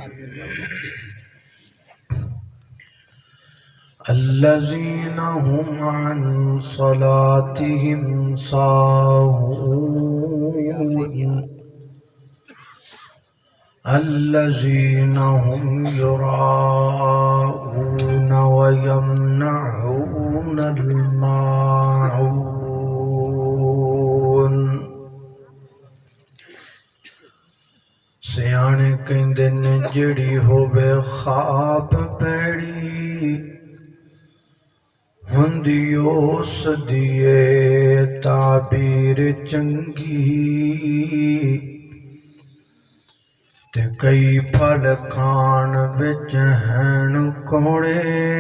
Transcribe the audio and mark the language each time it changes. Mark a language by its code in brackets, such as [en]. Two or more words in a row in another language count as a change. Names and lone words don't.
[ar] الذين هم عن صلاتهم ساهون الذين هم يراءون ويمنعون الماعون۔ [pa] سیانے کہندے نے جڑی ہووے خواب پیڑی ہندی اس دیے تعبیر چنگی تے کئی پھل کھان وچ ہین کوڑے